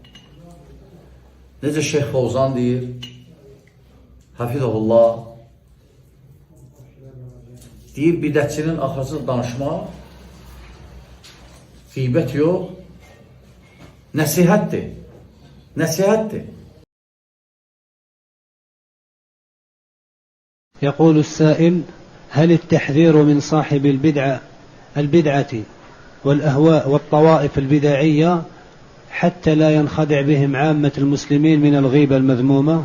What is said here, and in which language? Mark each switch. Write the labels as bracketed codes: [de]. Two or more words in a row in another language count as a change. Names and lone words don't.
[az] Necə Şeyh Fovzan deyir, hafizəhullah. Deyir, bidətçinin axırsız danışmaq, qeybət yox, nəsihətdir. Nəsihətdir. [ar] يقول السائل: هل التحذير من صاحب البدعة والأهواء والطوائف البدعية حتى لا ينخدع بهم عامة المسلمين من الغيبة المذمومة؟